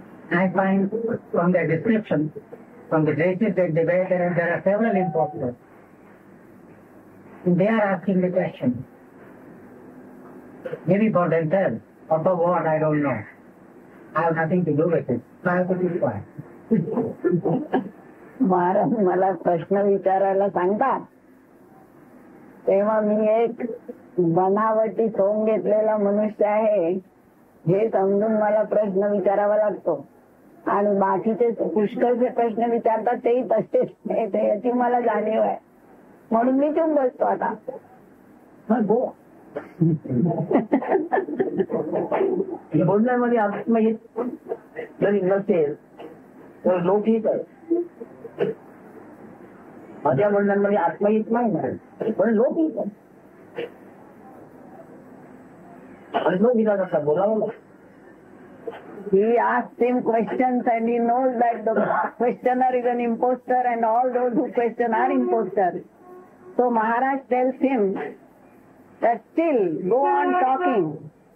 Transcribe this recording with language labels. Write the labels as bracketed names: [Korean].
[English] I find from their description, from the races that they were there are several imposters. They are asking the question. Maybe for themselves, or for what, I don't know. I have nothing to do with it. So I have to be quiet. [Marathi] Maharaj मला प्रश्न विचारायला सांगतात तेव्हा मी एक बनावटी सोंग घेतलेला मनुष्य आहे हे समजून मला प्रश्न विचारावा लागतो आणि बाकीचे पुष्कळचे प्रश्न विचारतात तेही तसेच याची मला जाणीव आहे म्हणून मी चुप बसतो आता बोलण्यामध्ये आत्महित जरी नसेल तर लौकिक आहे माझ्या बोलण्यामध्ये आत्महित नाही पण लौकिक आहे आणि लौकिकाचा कसा बोलावं लागतं [English] He asked him questions and he knows that the questioner is an imposter and all those who question are imposters. So Maharaj tells him that still go on talking.